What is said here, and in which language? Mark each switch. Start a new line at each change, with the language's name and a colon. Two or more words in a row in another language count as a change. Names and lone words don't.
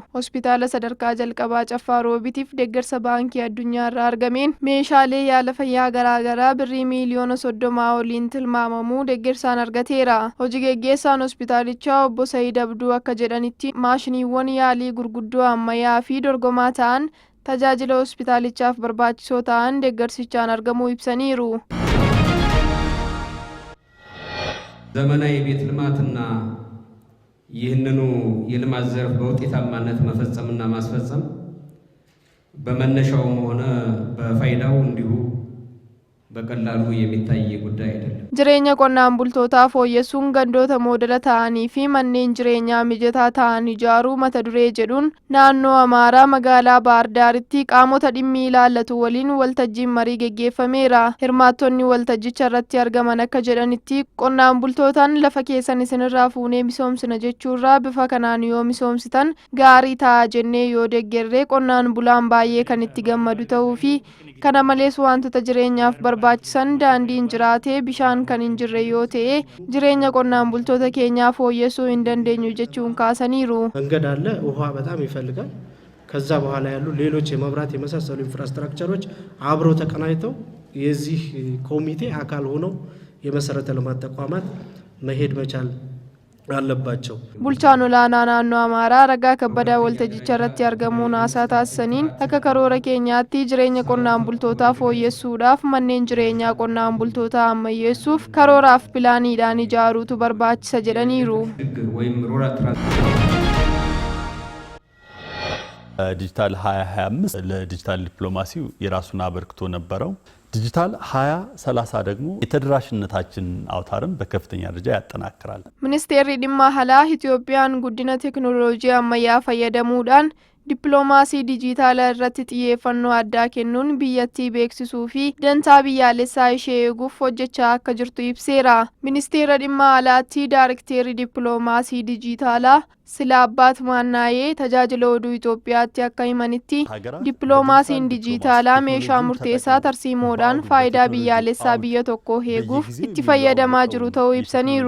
Oromo: Hospitaala sadarkaa jalqabaa Caffaa Roobiitiif deeggarsa baankii addunyaa irraa argameen meeshaalee yaala fayyaa garaa garaa birrii miliyoona 30 oliin tilmaamamu deeggarsaan argateera. Hojii geggeessaan hospitaalichaa obbo Sa'iid Abduu akka jedhanitti maashiniiwwan yaalii gurguddoo ammayyaa fi dorgomaa ta'an tajaajila hospitaalichaaf barbaachisoo ta'an deeggarsichaan argamuu ibsaniiru.
Amharic: ዘመናዊ የቤት ልማትና ይህንኑ የልማት ዘርፍ በውጤታማነት መፈጸምና ማስፈጸም በመነሻውም ሆነ በፋይዳው እንዲሁ በቀላሉ የሚታይ ጉዳይ አይደለም።
Oromo: Jireenya qonnaan bultootaa fooyyessuun gandoota moodela ta'anii fi manneen jireenyaa mijataa ta'an ijaaruu mata duree jedhuun naannoo Amaaraa magaalaa Baahir Daaritti qaamota dhimmi ilaallatu waliin waltajjiin marii geggeeffameera. Hirmaattonni waltajjicha irratti argaman akka jedhanitti qonnaan bultootaan lafa keessan isinirraa fuunee misoomsina jechuurraa bifa kanaan yoo misoomsitan gaarii ta'a jennee yoo deeggerree qonnaan bulaan baay'ee kan itti gammadu ta'uu fi kana malees wantoota jireenyaaf barbaachisan daandiin jiraatee bishaan kan hin jirre yoo ta'e jireenya qonnaan bultoota keenyaa fooyyessuu hin dandeenyu jechuun kaasaniiru.
Amharic: መንገድ አለ፣ ውሃ በጣም ይፈልጋል። ከዛ በኋላ ያሉ ሌሎች የመብራት የመሳሰሉ ኢንፍራስትራክቸሮች አብረው ተቀናጅተው የዚህ ኮሚቴ አካል ሆነው የመሰረተ ልማት ተቋማት መሄድ መቻል አለባቸው።
Oromo: Bulchaan olaanaa naannoo Amaaraa Ragaa Kabbadaa waltajjicha irratti argamuun haasaa taasisaniin akka karoora keenyaatti jireenya qonnaan bultootaa fooyyessuudhaaf manneen jireenyaa qonnaan bultootaa ammayyeessuuf karooraaf pilaaniidhaan ijaaruutu barbaachisa jedhaniiru.
Amharic: ዲጂታል 2025 ለዲጂታል ዲፕሎማሲው የራሱን አበርክቶ ነበረው። ዲጂታል 2030 ደግሞ የተደራሽነታችን አውታርን በከፍተኛ ደረጃ ያጠናክራል።
Oromo: Ministeerri dhimma alaa Itoophiyaan guddina teekinooloojii ammayyaa fayyadamuudhaan dippiloomaasii dijitaalaa irratti xiyyeeffannoo addaa kennuun biyyattii beeksisuu fi dantaa biyyaalessaa ishee eeguuf hojjechaa akka jirtu ibseera. Ministeera dhimma alaatti Daarikteerri dippiloomaasii dijitaalaa Sila Abbaat Maannaayee tajaajila oduu Itoophiyaatti akka himanitti dippiloomaasiin dijitaalaa meeshaa murteessaa tarsiimoodhaan faayidaa biyyaalessaa biyya tokkoo eeguuf itti fayyadamaa jiru ta'uu ibsaniiru.